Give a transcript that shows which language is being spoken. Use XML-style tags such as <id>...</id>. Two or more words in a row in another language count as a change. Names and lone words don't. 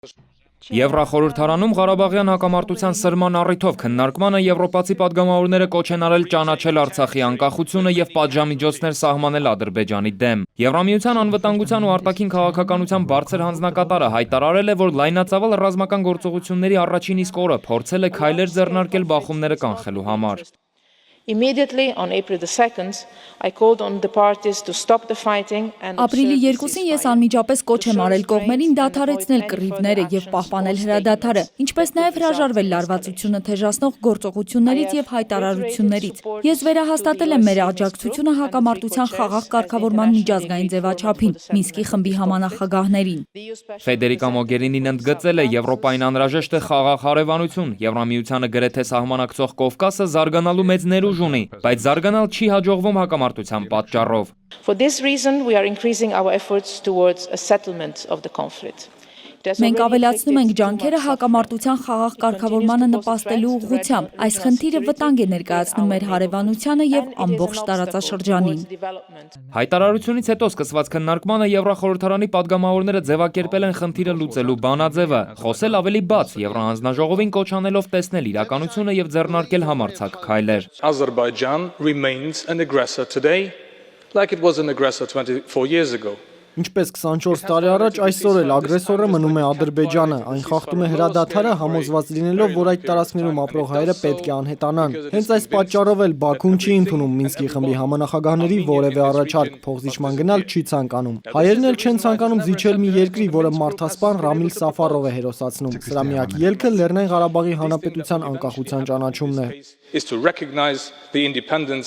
<hy>Եվրախորհրդարանում Ղարաբաղյան հակամարտության սրման առիթով քննարկմանը եվրոպացի պատգամավորները կոչ են արել ճանաչել Արցախի անկախությունը և պատժամիջոցներ սահմանել Ադրբեջանի դեմ։ Եվրամիության անվտանգության ու արտաքին քաղաքականության բարձր հանձնակատարը հայտարարել է, որ լայնածավալ ռազմական գործողությունների առաջին իսկ օրը փորձել է քայլեր ձեռնարկել բախումները կանխելու համար։</hy> <en>Immediately on April 2nd, I called on the parties to stop the fighting and</en> <hy>Ապրիլի 2-ին ես անմիջապես կոչ եմ արել կողմերին դադարեցնել կռիվները և պահպանել հրադադարը, ինչպես նաև հրաժարվել լարվածությունը թեժացնող գործողություններից և հայտարարություններից։ Ես վերահաստատել եմ մեր աջակցությունը հակամարտության խաղաղ կարգավորման միջազգային ձևաչափին, Մինսկի խմբի համանախագահներին։ Ֆեդերիկա Մոգերինին ընդգծել է Եվրոպային անհրաժեշտ է խաղաղ հարևանություն, Եվրամիությանը գրեթե սահմանակցող Կովկասը զարգանալու մեծ ներուժ ունի, բայց զարգանալ չի հաջողվում հակամարտության պատճառով։</hy> <en>For this reason, we are increasing our efforts towards a settlement of the conflict.</en> <hy>Մենք ավելացնում ենք ջանքերը հակամարտության խաղաղ կարգավորմանը նպաստելու ուղղությամբ։ Այս խնդիրը վտանգ է ներկայացնում մեր հարևանությանը և ամբողջ տարածաշրջանին։ Հայտարարությունից հետո սկսված քննարկմանը Եվրախորհրդարանի պատգամավորները ձևակերպել են խնդիրը լուծելու բանաձևը, խոսել ավելի բաց, Եվրահանձնաժողովին կոչ անելով տեսնել իրականությունը և ձեռնարկել համարձակ քայլեր։</hy> <en>Azerbaijan remains an aggressor today, like it was an aggressor 24 years ago.</en> <hy>Ինչպես 24 տարի առաջ, այսօր էլ ագրեսորը մնում է Ադրբեջանը, այն խախտում է հրադադարը, համոզված լինելով, որ այդ տարածքներում ապրող հայերը պետք է անհետանան։ Հենց այս պատճառով էլ Բաքուն չի ընդունում Մինսկի խմբի համանախագահների որևէ առաջարկ, փոխզիջման գնալ չի ցանկանում։ Հայերն էլ չեն ցանկանում զիջել մի երկրի, որը մարդասպան Ռամիլ Սաֆարով է հերոսացնում։ Սրա միակ ելքը Լեռնային Ղարաբաղի Հանրապետության անկախության ճանաչումն է։</hy>